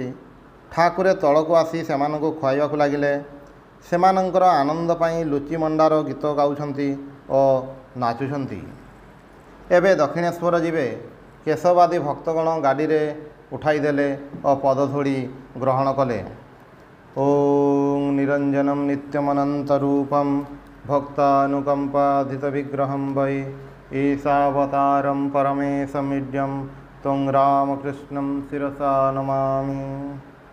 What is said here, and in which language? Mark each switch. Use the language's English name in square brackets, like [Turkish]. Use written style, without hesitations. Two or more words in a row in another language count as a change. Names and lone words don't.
[Odia] ଠାକୁରେ ତଳକୁ ଆସି ସେମାନଙ୍କୁ ଖୁଆଇବାକୁ ଲାଗିଲେ। ସେମାନଙ୍କର ଆନନ୍ଦ ପାଇଁ ଲୁଚି ମଣ୍ଡାର ଗୀତ ଗାଉଛନ୍ତି ଓ ନାଚୁଛନ୍ତି। ଏବେ ଦକ୍ଷିଣେଶ୍ୱର ଯିବେ। କେଶବାଦୀ ଭକ୍ତଗଣ ଗାଡ଼ିରେ ଉଠାଇଦେଲେ ଓ ପଦଧୂଳି ଗ୍ରହଣ କଲେ। [Sanskrit] ॐ निरञ्जनं नित्यमनन्तरूपं भक्तानुकम्पाधितविग्रहं वै ईशावतारं परमेशमीड्यं त्वं रामकृष्णं शिरसा नमामि।